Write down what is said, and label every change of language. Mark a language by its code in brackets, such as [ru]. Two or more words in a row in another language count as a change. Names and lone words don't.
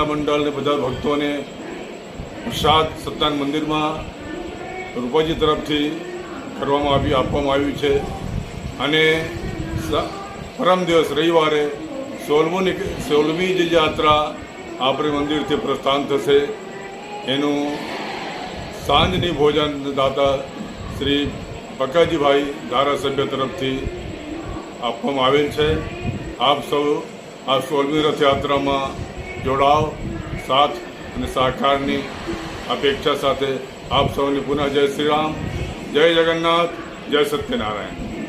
[gu] મંડળને બધા ભક્તોને પ્રસાદ સત્યનારાયણ મંદિરમાં રૂપાજી તરફથી આપવામાં આવ્યું છે અને પરમ દિવસ રવિવારે 16મી જે યાત્રા આપણે મંદિરથી પ્રસ્થાન થશે એનું સાંજની ભોજન દાતા શ્રી પકાજીભાઈ ધારાસભ્ય તરફથી આપવામાં આવેલ છે। આપ સૌ આ 16મી રથયાત્રામાં જોડાવ, સાથ અને સહકારની અપેક્ષા સાથે [hi] आप सबने पुनः जय श्री राम, जय जगन्नाथ, जय सत्यनारायण।